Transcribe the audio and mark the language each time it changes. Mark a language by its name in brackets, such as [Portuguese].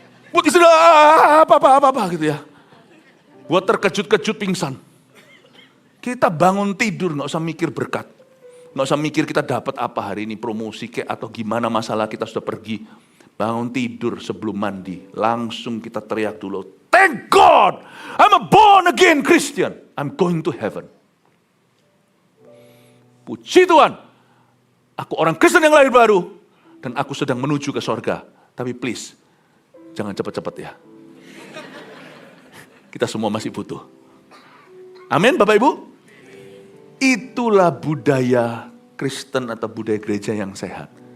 [Indonesian] Buat istri, apa gitu ya. Buat terkejut-kejut pingsan. Kita bangun tidur, gak usah mikir berkat. Gak usah mikir kita dapat apa hari ini, promosi kek atau gimana masalah kita sudah pergi. Bangun tidur sebelum mandi, langsung kita teriak dulu. [English] Thank God, I'm a born again Christian. I'm going to heaven. [Indonesian] Puji Tuhan, aku orang Kristen yang lahir baru. Dan aku sedang menuju ke sorga. Tapi please, jangan cepat-cepat ya. Kita semua masih butuh. Amin Bapak Ibu? Itulah budaya Kristen atau budaya gereja yang sehat.